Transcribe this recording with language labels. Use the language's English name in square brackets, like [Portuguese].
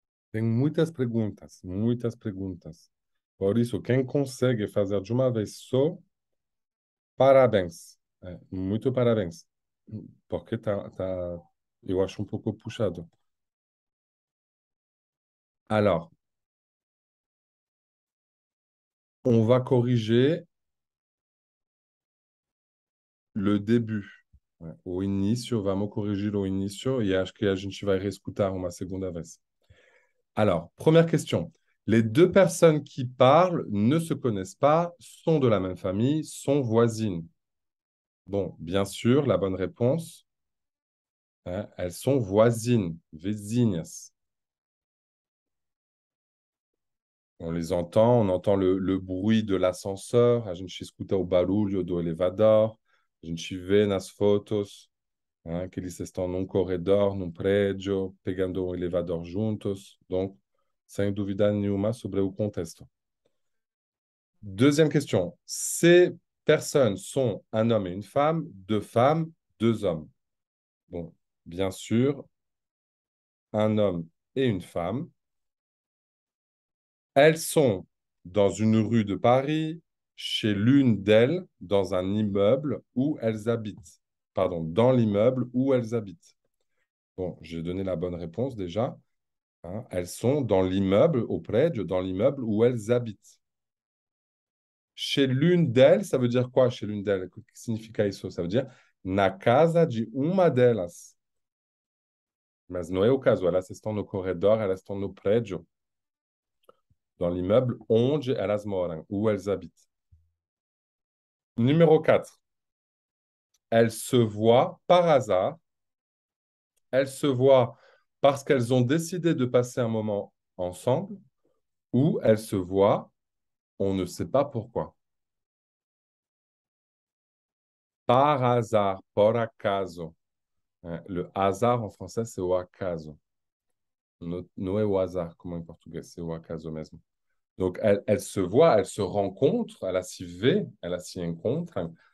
[Portuguese] Tem muitas perguntas, muitas perguntas. Por isso, quem consegue fazer de uma vez só, parabéns. Muito parabéns. Porque eu acho um pouco puxado. [French] Alors, on va corriger le début. [Portuguese] O início, vamos corrigir o início e acho que a gente vai reescutar uma segunda vez. [French] Alors, première question. Les deux personnes qui parlent ne se connaissent pas, sont de la même famille, sont voisines. Bon, bien sûr, la bonne réponse, elles sont voisines, vizinhas. On les entend, on entend le bruit de l'ascenseur. [Portuguese] A gente escuta o barulho do elevador. A gente vê nas fotos que eles estão num corredor, num prédio, pegando o elevador juntos. Donc, sem dúvida nenhuma sobre o contexto. [French] Deuxième question. Ces personnes sont un homme et une femme, deux femmes, deux hommes. Bon, bien sûr, un homme et une femme. Elles sont dans une rue de Paris, chez l'une d'elles, dans un immeuble où elles habitent. Pardon, dans l'immeuble où elles habitent. Bon, j'ai donné la bonne réponse déjà. Elles sont dans l'immeuble, auprès de, dans l'immeuble où elles habitent. Chez l'une d'elles, ça veut dire quoi chez l'une d'elles? [Portuguese] Que significa isso? [French] Ça veut dire [Portuguese] na casa de uma delas. Mas não é o caso. Elas estão no corredor, elas estão no prédio, [French] dans l'immeuble [Portuguese] onde elas moram, [French] où elles habitent. Numéro 4. Elles se voient par hasard. Elles se voient parce qu'elles ont décidé de passer un moment ensemble ou elles se voient, on ne sait pas pourquoi. Par hasard, [Portuguese] por acaso. [French] Le hasard en français, c'est [Portuguese] o acaso. Não é o azar, como em português, [French] c'est [Portuguese] o acaso mesmo. [French] Donc, elles se voient, elles se rencontrent, elles s'y vê, elles s'y encontrent.